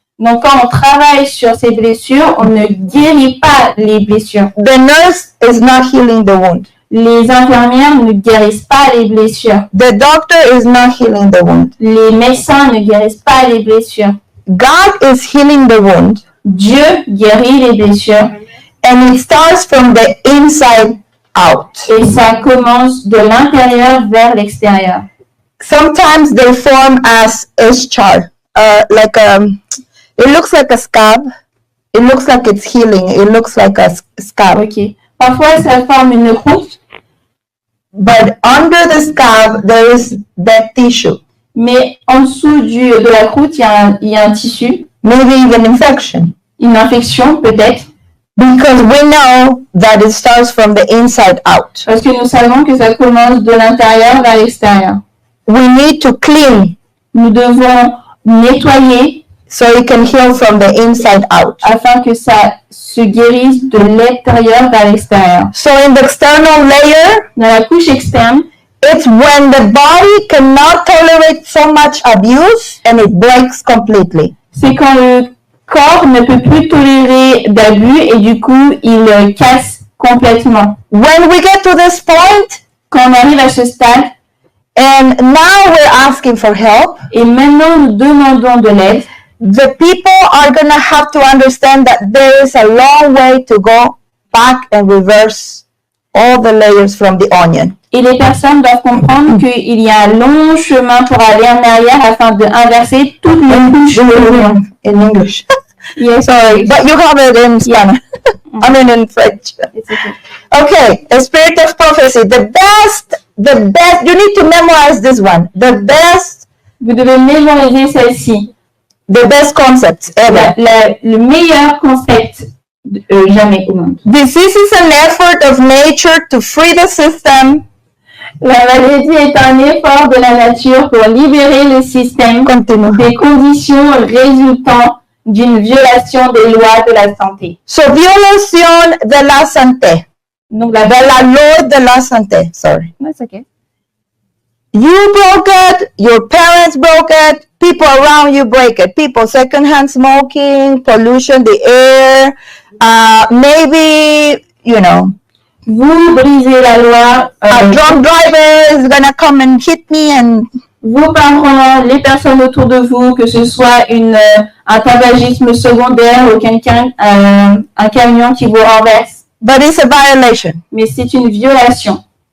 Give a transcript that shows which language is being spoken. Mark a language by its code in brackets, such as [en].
[fr] Donc quand on travaille sur ces blessures, on ne guérit pas les blessures. [en] The nurse is not healing the wound. [fr] Les infirmières ne guérissent pas les blessures. [en] The doctor is not healing the wound. [fr] Les médecins ne guérissent pas les blessures. [en] God is healing the wound, [fr] Dieu guérit les blessures [en] and it starts from the inside out. [fr] et ça commence de l'intérieur vers l'extérieur. [en] Sometimes they form as eschar, it looks like a scab. It looks like it's healing. It looks like a scab. Ok. [fr] Parfois, ça forme une croûte, [en] But under the scab, there is that tissue, [fr] mais en dessous de la croûte, il y a un tissu, [en] maybe even infection. [fr] une infection peut-être, [en] Because we know that it starts from the inside out. [fr] parce que nous savons que ça commence de l'intérieur vers l'extérieur. [en] We need to clean [fr] Nous devons nettoyer [en] so it can heal from the inside out. [fr] afin que ça se guérisse de l'intérieur vers l'extérieur. [en] So in the external layer, [fr] Dans la couche externe, [en] it's when the body cannot tolerate so much abuse and it breaks completely. [fr] c'est quand le corps ne peut plus tolérer d'abus et du coup, il casse complètement. [en] When we get to this point, [fr] Quand on arrive à ce stade, [en] and now we're asking for help, [fr] et maintenant nous demandons de l'aide, [en] the people are going to have to understand that there is a long way to go back and reverse all the layers from the onion. [fr] et les personnes doivent comprendre qu'il y a un long chemin pour aller en arrière afin de inverser toutes les couches de l'oignon. [en] In English. Yes, Sorry, but you have it in Spanish. I mean in French. it's okay. Okay, a spirit of prophecy. The best, you need to memorize this one. The best [fr] Vous devez mémoriser celle-ci. [en] The best concept ever. [fr] Le meilleur concept jamais au monde. [en] Disease is an effort of nature to free the system. [fr] La maladie est un effort de la nature pour libérer le système des conditions résultant d'une violation des lois de la santé. [es] So, violación de la santé. [fr] Donc, [es] De la ley de la santé. Sorry. [en] That's okay. You broke it, your parents broke it, people around you break it. People, secondhand smoking, pollution, the air, maybe, you know, [fr] Vous brisez la loi. [en] a drunk driver is gonna come and hit me and [fr] Vos parents, les personnes autour de vous, que ce soit un tabagisme secondaire ou quelqu'un, un camion qui vous renverse. [en] but it's a violation. [fr] Mais c'est une violation.